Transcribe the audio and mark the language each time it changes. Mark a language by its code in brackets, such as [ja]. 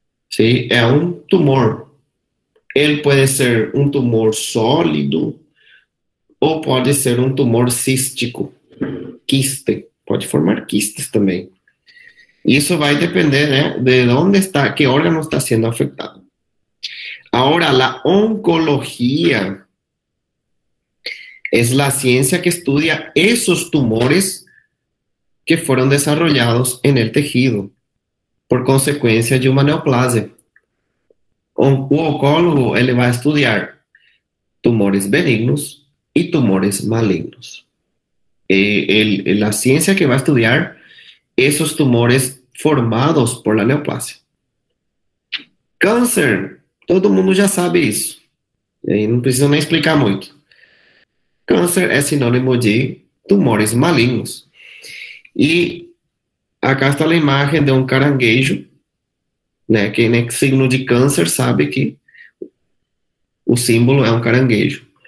[pt] Sim, é um tumor. Ele pode ser um tumor sólido ou pode ser um tumor cístico. Quiste, pode formar quistes também. Isso vai depender, né, de onde está, que órgano está sendo afetado. Agora, a oncologia [es] Es la ciencia que estudia esos tumores que fueron desarrollados en el tejido por consecuencia de uma neoplasia. [pt] O oncólogo, ele vai estudar tumores benignos [es] y tumores malignos. La ciencia que va a estudiar esos tumores formados por la neoplasia. [pt] Câncer, todo mundo já sabe isso. E aí não precisa nem explicar muito. Câncer é sinônimo de tumores malignos. E acá está a imagem de um caranguejo, né? Quem é signo de câncer sabe que o símbolo é um caranguejo.